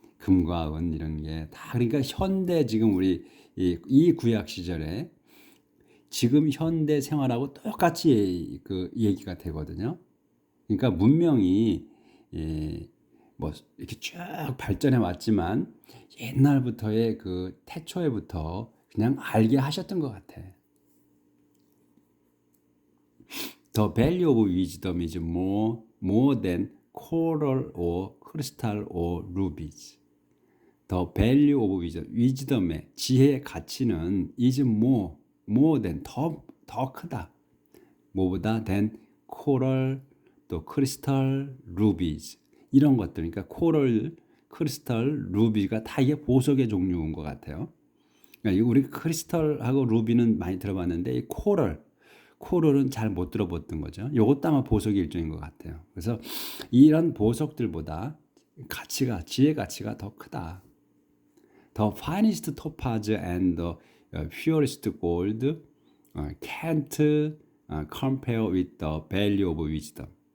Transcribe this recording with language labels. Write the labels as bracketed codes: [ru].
[ko] 금과 은 이런 게 다 그러니까 현대 지금 우리 이 구약 시절에 지금 현대 생활하고 똑같이 그 얘기가 되거든요. 그러니까 문명이 뭐 이렇게 쭉 발전해 왔지만 옛날부터의 그 태초에부터 그냥 알게 하셨던 것 같아. [en] The value of wisdom is more than coral or crystal or rubies. The value of wisdom, wisdom의 [ko] 지혜의 가치는 [en] is more than [ko] 더 크다. 뭐보다 [en] than coral, [ko] 또 크리스탈, rubies 이런 것들. 그러니까 코럴, 크리스탈, 루비가 다 이게 보석의 종류인 것 같아요. 그러니까 우리 크리스탈하고 루비는 많이 들어봤는데 이 코럴은 잘 못 들어봤던 거죠. 이것도 아마 보석의 일종인 것 같아요. 그래서 이런 보석들보다 지혜 가치가 더 크다. [en] The finest topaz and the purest gold can't compare with the value of wisdom.